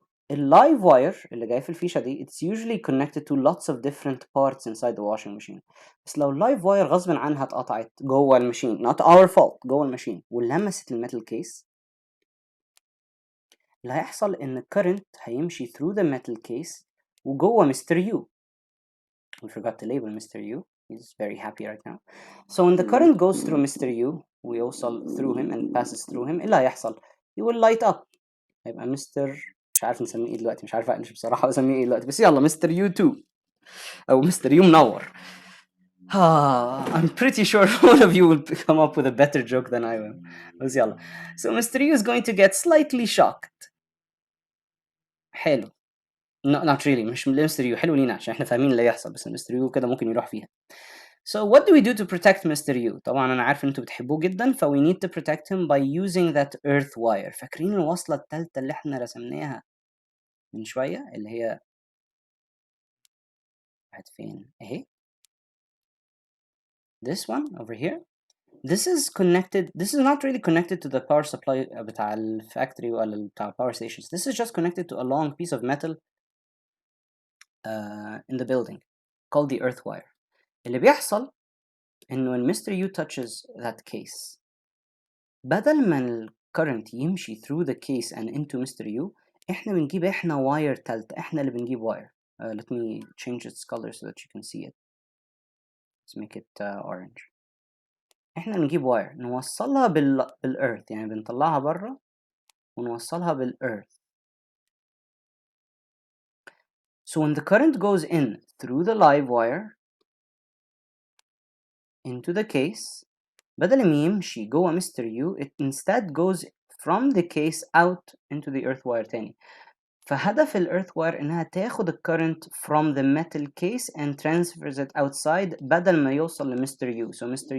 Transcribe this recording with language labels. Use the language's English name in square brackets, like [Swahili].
[Arabic] اللايف واير اللي جاي في الفيشة دي [English] it's usually connected to lots of different parts inside the washing machine. [Arabic] بس لو اللايف واير غصب عنها اتقطعت جوه الماشين [English] not our fault [Arabic] جوه الماشين ولمست الميتال كيس، اللي هيحصل ان الكرنت هيمشي [English] through the metal case [Arabic] وجوه مستر يو. [English] We forgot to label Mr. U. He's very happy right now. So when the current goes through Mr. U [Arabic] ويوصل [English] through him and passes through him، [Arabic] اللي هيحصل [English] he will light up. [Arabic] هيبقى مستر، مش عارف نسميه ايه دلوقتي، مش عارف اقلش بصراحة اسميه ايه دلوقتي، بس يلا مستر يو 2 او مستر يو منور. [English] I'm pretty sure one of you will come up with a better joke than I will. [Arabic] بس يلا. So Mr. [English] U is going to get slightly shocked. [Arabic] حلو. [English] No, not really. [Arabic] مش مستر يو حلو لينا عشان احنا فاهمين اللي هيحصل، بس مستر يو كده ممكن يروح فيها. [English] So what do we do to protect Mr. U? [Arabic] طبعا أنا عارف إن أنتوا بتحبوه جدا، ف [English] we need to protect him by using that earth wire. [Arabic] فاكرين الوصلة التالتة اللي إحنا رسمناها من شوية اللي هي راحت فين؟ أهي. [English] This one over here. This is connected. This is not really connected to the power supply [Arabic] بتاع الفاكتوري ولا بتاع [English] power stations. This is just connected to a long piece of metal in the building called the earth wire. [Arabic] اللي بيحصل إنه [English] when [Arabic] Mr. [English] U touches that case، [Arabic] بدل ما الكرنت يمشي [English] through the case and into Mr. [Arabic] U، احنا بنجيب واير تالتة، احنا اللي بنجيب واير. [English] Let me change its color so that you can see it. Let's make it orange. [Arabic] احنا بنجيب واير نوصلها بالearth، يعني بنطلعها بره ونوصلها بالearth. [English] So when the current goes in through the live wire into the case, [Arabic] بدل ما يمشي جوه مستر يو [English] it instead goes from the case out into the earth wire تاني. [Arabic] فهدف [English] earth wire [Arabic] إنها تاخد [English] current from the metal case and transfers it outside [Arabic] بدل ما يوصل لمستر يو. [English] So Mr.